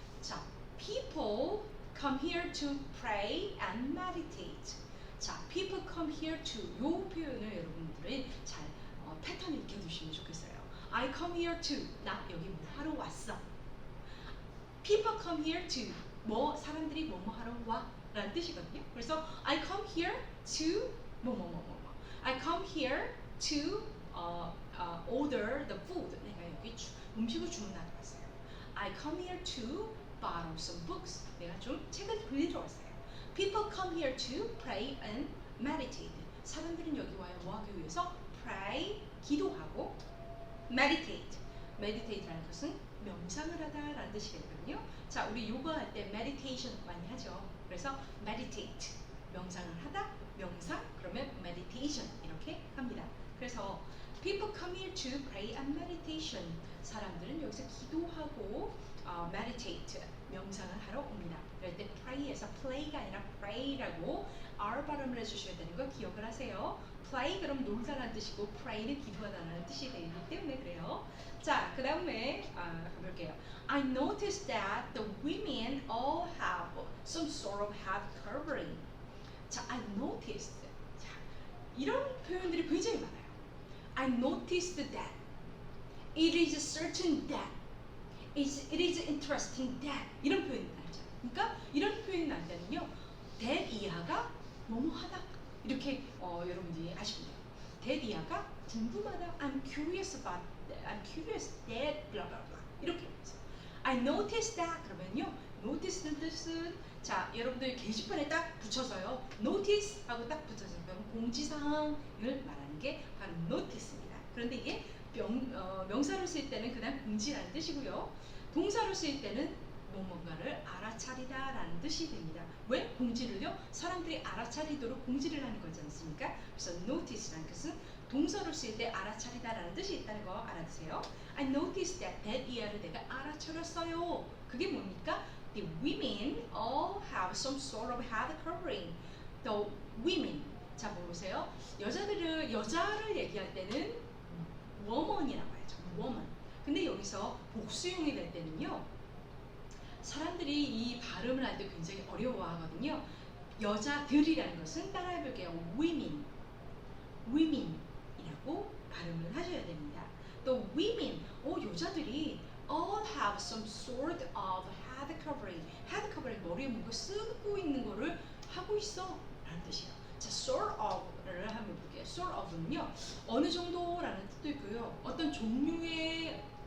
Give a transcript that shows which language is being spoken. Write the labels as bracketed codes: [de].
[en] 자, people come here to pray and meditate. [ko] 자, [en] people come here to, [ko] 요 표현을 여러분들은 잘 패턴을 익혀두시면 좋겠어요. [en] I come here to, [ko] 나 여기 뭐 하러 왔어. [en] People come here to, [ko] 뭐 사람들이 뭐뭐 하러 와 라는 뜻이거든요. [en] 그래서 I come here to 뭐뭐뭐뭐. I come here to order the food. [ko] 내가 여기 음식을 주문하러 왔어요. [en] I come here to borrow some books. [ko] 내가 좀 책을 빌리러 왔어요. [en] People come here to pray and meditate. [ko] 사람들은 여기 와요. 뭐 하기 위해서? [en] Pray, [ko] 기도하고, [en] meditate. [ko] meditate라는 것은 명상을 하다라는 뜻이거든요. 자, 우리 요가 할 때 meditation 많이 하죠. 그래서 meditate, 명상을 하다, 명상, 그러면 meditation 이렇게 합니다. [en] 그래서 people come here to pray and meditation. [ko] 사람들은 여기서 기도하고 meditate, 명상을 하러 옵니다. 그럴 때 pray에서 play가 아니라 pray라고 R 발음을 해주셔야 되는 거 기억을 하세요. play 그럼 놀다라는 뜻이고 pray는 기도하다라는 뜻이 되기 때문에 그래요. 자, 그 다음에 가볼게요. [en] I noticed that the women all have some sort of head covering. 자, I noticed. [ko] 자, 이런 표현들이 굉장히 많아요. [en] I noticed that. It is certain that. It is interesting that. 이런 표현이 나오죠. [ko] 그러니까 이런 표현이 날 때는요, that 이하가 뭐뭐하다 이렇게 여러분들이 아시면 돼요. that 이하가 궁금하다. [en] I'm curious about that. I'm curious that. blah blah blah. [ko] 이렇게 해서 I noticed that 그러면요, notice는 뜻은 자, 여러분들 게시판에 딱 붙여서요, notice 하고 딱 붙여서 공지사항을 말하는 게 바로 notice입니다. 그런데 이게 명사로 쓰일 때는 그냥 공지라는 뜻이고요. 동사로 쓰일 때는 뭔가를 알아차리다라는 뜻이 됩니다. 왜? 공지를요, 사람들이 알아차리도록 공지를 하는 거지 않습니까? 그래서 notice라는 것은 동사로 쓰일 때 알아차리다라는 뜻이 있다는 거 알아두세요. [en] I noticed that [ko] 이하를 내가 알아차렸어요. 그게 뭡니까? [en] The women all have some sort of head covering. The women. 자, 보세요. [ko] 여자를 얘기할 때는 woman이라고 하죠. [en] woman. [ko] 근데 여기서 복수용이 될 때는요, 사람들이 이 발음을 할 때 굉장히 어려워하거든요. 여자들이라는 것은 따라해볼게요. [en] women. [ko] women이라고 발음을 하셔야 됩니다. [en] 또 women, [ko] 여자들이 [en] all have some sort of head covering. [ko] head covering, 머리에 뭔가 쓰고 있는 거를 하고 있어 라는 뜻이에요. 자, sort of를 한번 볼게요. sort of는요, 어느 정도라는 뜻도 있고요, 어떤 종류의